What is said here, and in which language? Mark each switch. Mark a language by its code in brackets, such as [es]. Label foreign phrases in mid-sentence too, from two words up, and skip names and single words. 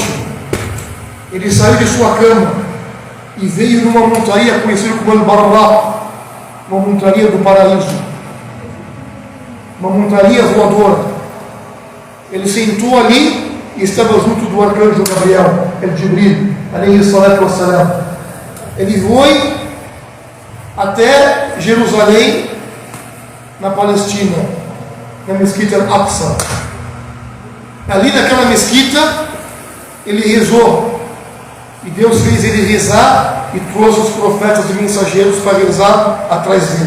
[pt] Ele saiu de sua cama e veio numa montaria conhecida como Al-Barra, uma montaria do paraíso, uma montaria voadora. Ele sentou ali e estava junto do arcanjo Gabriel, [ar] جبريل عليه الصلاة والسلام. [pt] Ele foi até Jerusalém, na Palestina, na mesquita Al-Aqsa. Ali naquela mesquita, ele rezou, e Deus fez ele rezar e trouxe os profetas e mensageiros para rezar atrás dele.